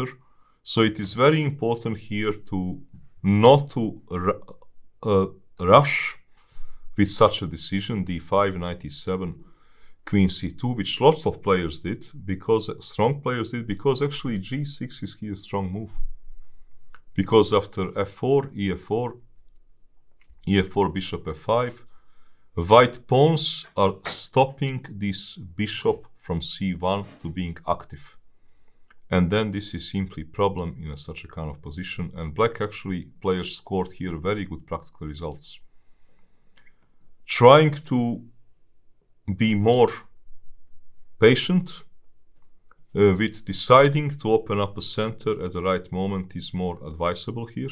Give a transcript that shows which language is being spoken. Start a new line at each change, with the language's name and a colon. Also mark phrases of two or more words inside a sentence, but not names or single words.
English: So it is very important here to not to rush with such a decision, d5, knight e7, queen c2, which lots of players did, because strong players did, because actually g6 is here a strong move. Because after f4, e4, e4, bishop f5, white pawns are stopping this bishop from c1 to being active. And then this is simply problem in such a kind of position. And black actually players scored here very good practical results. Trying to be more patient with deciding to open up a center at the right moment is more advisable here.